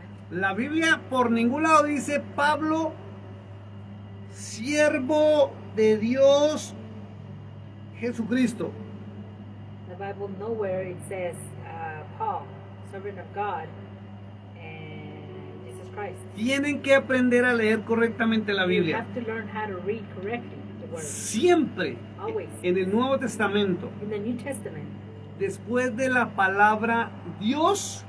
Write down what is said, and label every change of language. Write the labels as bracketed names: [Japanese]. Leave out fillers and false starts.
[Spanish] La Biblia por ningún lado dice Pablo, siervo de Dios Jesucristo. [English] The Bible nowhere it says Paul, servant of God and Jesus Christ. [Spanish] Tienen que aprender a leer correctamente la [English] You [Spanish] Biblia. [English] have to learn how to read correctly the word. [Spanish] Siempre [English] Always. [Spanish] en el Nuevo Testamento, [English] In the New Testament, [Spanish] después de la palabra Dios,